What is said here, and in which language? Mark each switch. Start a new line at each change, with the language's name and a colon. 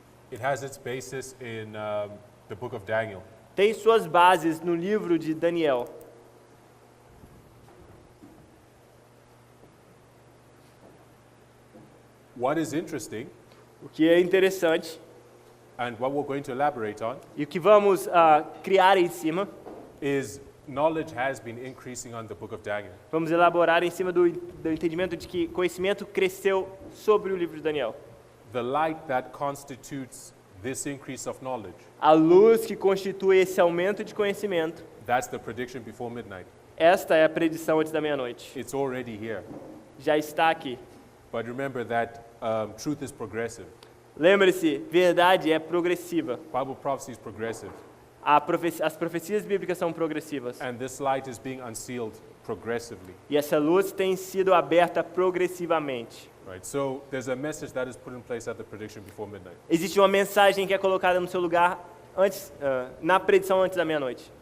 English: it has its basis in the book of Daniel.
Portuguese: Tem suas bases no livro de Daniel.
English: What is interesting,
Portuguese: O que é interessante
English: and what we're going to elaborate on,
Portuguese: e o que vamos criar em cima,
English: is knowledge has been increasing on the book of Daniel.
Portuguese: vamos elaborar em cima do entendimento de que conhecimento cresceu sobre o livro de Daniel.
English: The light that constitutes this increase of knowledge,
Portuguese: A luz que constitui esse aumento de conhecimento,
English: that's the prediction before midnight.
Portuguese: esta é a predição antes da meia-noite.
English: It's already here.
Portuguese: Já está aqui.
English: But remember that truth is progressive.
Portuguese: Lembre-se, verdade é progressiva.
English: Bible prophecy is progressive.
Portuguese: As profecias bíblicas são progressivas.
English: And this light is being unsealed progressively.
Portuguese: E essa luz tem sido aberta progressivamente.
English: Right? So there's a message that is put in place at the prediction before midnight.
Portuguese: Existe uma mensagem que é colocada no seu lugar antes, na predição antes da meia-noite.